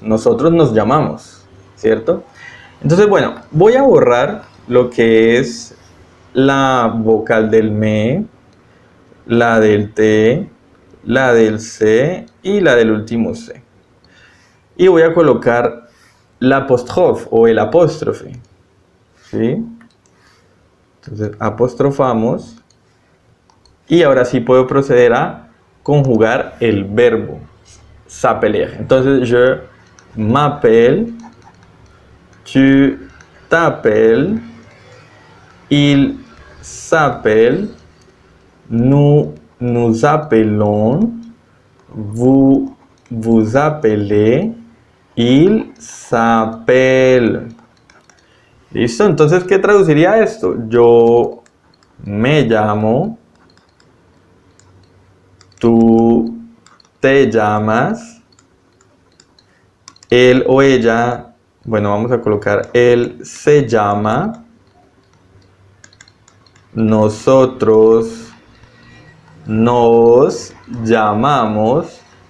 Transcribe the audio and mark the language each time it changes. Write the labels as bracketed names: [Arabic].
[Spanish] Nosotros nos llamamos, ¿cierto? Entonces, bueno, voy a borrar lo que es la vocal del me, la del t, la del c y la del último c. Y voy a colocar la apóstrofe o el apóstrofe, ¿sí? Entonces, apostrofamos y ahora sí puedo proceder a conjugar el verbo s'appeler. [French] Entonces, je m'appelle, tu t'appelles, il s'appelle, nous nous appelons, vous vous appelez, il s'appelle. [Spanish] ¿Listo? Entonces, ¿qué traduciría esto? Yo me llamo, tú te llamas, él o ella, bueno, vamos a colocar él se llama, nosotros nos llamamos,